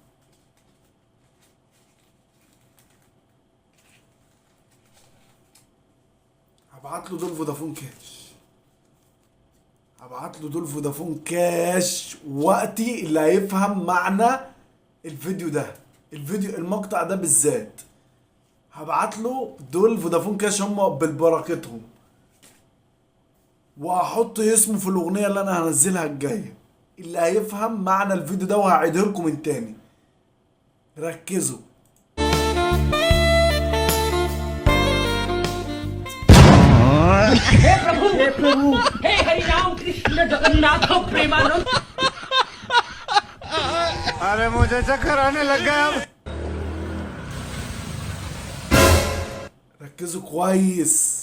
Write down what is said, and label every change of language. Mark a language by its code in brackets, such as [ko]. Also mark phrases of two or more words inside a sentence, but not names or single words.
[ar] هبعت له دول فودافون كاش، هبعت له دول فودافون كاش وقتي اللي هيفهم معنى الفيديو ده، الفيديو المقطع ده بالذات هبعت له دول فودافون كاش هم بالبركتهم، وهحط اسمه في الاغنيه اللي انا هنزلها الجايه، اللي هيفهم معنى الفيديو ده وهعيده لكم من تاني. ركزوا. [hi] हे प्रभु हे हरि राम कृष्ण जगन्नाथ प्रेमानंद अरे मुझे चक्कर आने लग गया अब। [ar] ركزوا كويس.